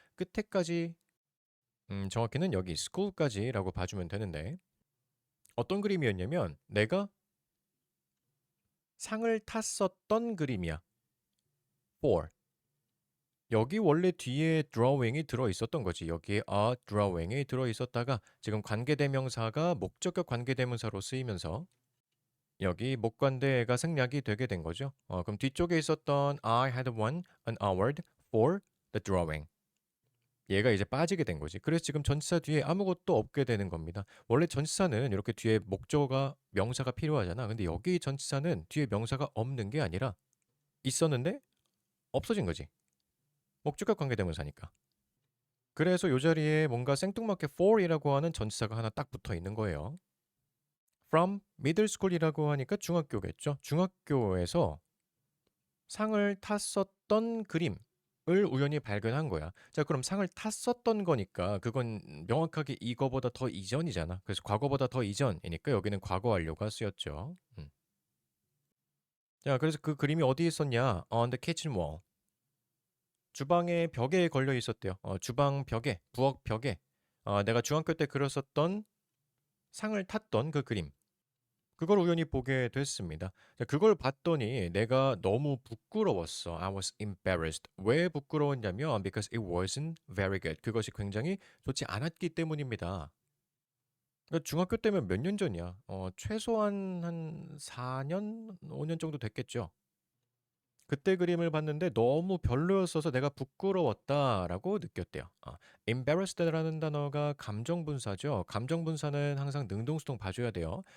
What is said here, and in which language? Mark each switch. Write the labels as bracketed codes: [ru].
[ko] 끝에까지 정확히는 여기 school까지라고 봐주면 되는데 어떤 그림이었냐면 내가 상을 탔었던 그림이야. [en] for. [ko] 여기 원래 뒤에 drawing이 들어있었던 거지. 여기에 a drawing이 들어있었다가 지금 관계대명사가 목적격 관계대명사로 쓰이면서 여기 목관대가 생략이 되게 된 거죠. [en] 그럼 뒤쪽에 있었던 I had won an award for the drawing. [ko] 얘가 이제 빠지게 된 거지. 그래서 지금 전치사 뒤에 아무것도 없게 되는 겁니다. 원래 전치사는 이렇게 뒤에 목적어가 명사가 필요하잖아. 근데 여기 전치사는 뒤에 명사가 없는 게 아니라 있었는데 없어진 거지. 목적격 관계대명사니까. 그래서 이 자리에 뭔가 생뚱맞게 for이라고 하는 전치사가 하나 딱 붙어 있는 거예요. [en] from middle school [ko] 이라고 하니까 중학교겠죠. 중학교에서 상을 탔었던 그림을 우연히 발견한 거야. 자, 그럼 상을 탔었던 거니까 그건 명확하게 이거보다 더 이전이잖아. 그래서 과거보다 더 이전이니까 여기는 과거 완료가 쓰였죠. 자, 그래서 그 그림이 어디 있었냐? [en] On the kitchen wall. [ko] 주방의 벽에 걸려 있었대요. 주방 벽에, 부엌 벽에 내가 중학교 때 그렸었던 상을 탔던 그 그림. 그걸 우연히 보게 됐습니다. 자, 그걸 봤더니 내가 너무 부끄러웠어. [en] I was embarrassed. [ko] 왜 부끄러웠냐면 [en] because it wasn't very good. [ko] 그것이 굉장히 좋지 않았기 때문입니다. 그러니까 중학교 때면 몇 년 전이야. 최소한 한 4년, 5년 정도 됐겠죠. 그때 그림을 봤는데 너무 별로였어서 내가 부끄러웠다라고 느꼈대요. embarrassed라는 단어가 감정 분사죠. 감정 분사는 항상 능동수동 봐줘야 돼요.